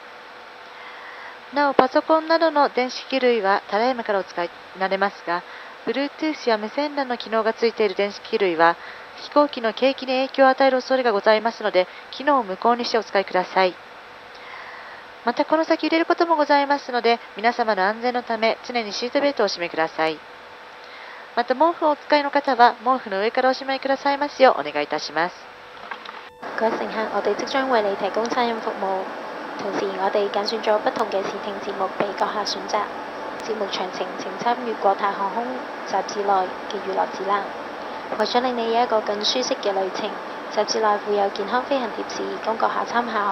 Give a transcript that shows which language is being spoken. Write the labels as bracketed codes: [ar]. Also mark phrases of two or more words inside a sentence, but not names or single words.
[ja] なお、パソコンなどの電子機類はただいまからお使いになれますが、Bluetooth や無線 LAN の機能がついている電子機類は、飛行機の景気に影響を与える恐れがございますので、機能を無効にしてお使いください。また、この先揺れることもございますので、皆様の安全のため、常にシートベルトをお締めください。また、毛布をお使いの方は、毛布の上からおしまいくださいますようお願いいたします。 [yue] 各位乘客，我哋即將為你提供餐飲服務，同時我哋揀選咗不同嘅視聽節目俾閣下選擇。節目詳情請參閱國泰航空雜誌內嘅娛樂指南。為咗令你有一個更舒適嘅旅程，雜誌內附有健康飛行貼士供閣下參考。